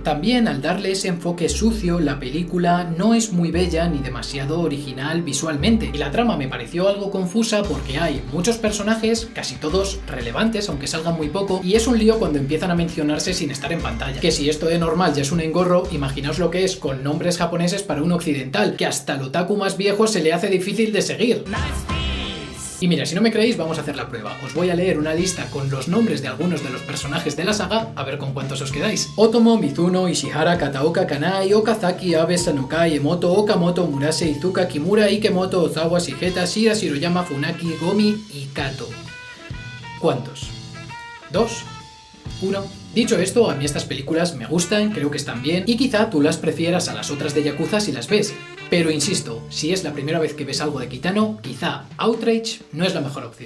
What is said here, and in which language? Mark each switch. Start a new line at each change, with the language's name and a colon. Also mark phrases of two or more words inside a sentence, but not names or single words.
Spanish: También, al darle ese enfoque sucio, la película no es muy bella ni demasiado original visualmente, y la trama me pareció algo confusa porque hay muchos personajes, casi todos relevantes, aunque salgan muy poco, y es un lío cuando empiezan a mencionarse sin estar en pantalla. Que si esto de normal ya es un engorro, imaginaos lo que es con nombres japoneses para un occidental, que hasta al otaku más viejo se le hace difícil de seguir. Y mira, si no me creéis, vamos a hacer la prueba. Os voy a leer una lista con los nombres de algunos de los personajes de la saga, a ver con cuántos os quedáis. Otomo, Mizuno, Ishihara, Kataoka, Kanai, Okazaki, Abe, Sanokai, Emoto, Okamoto, Murase, Izuka, Kimura, Ikemoto, Ozawa, Shigeta, Shira, Shiroyama, Funaki, Gomi y Kato. ¿Cuántos? ¿2? ¿1? Dicho esto, a mí estas películas me gustan, creo que están bien, y quizá tú las prefieras a las otras de Yakuza si las ves. Pero insisto, si es la primera vez que ves algo de Kitano, quizá Outrage no es la mejor opción.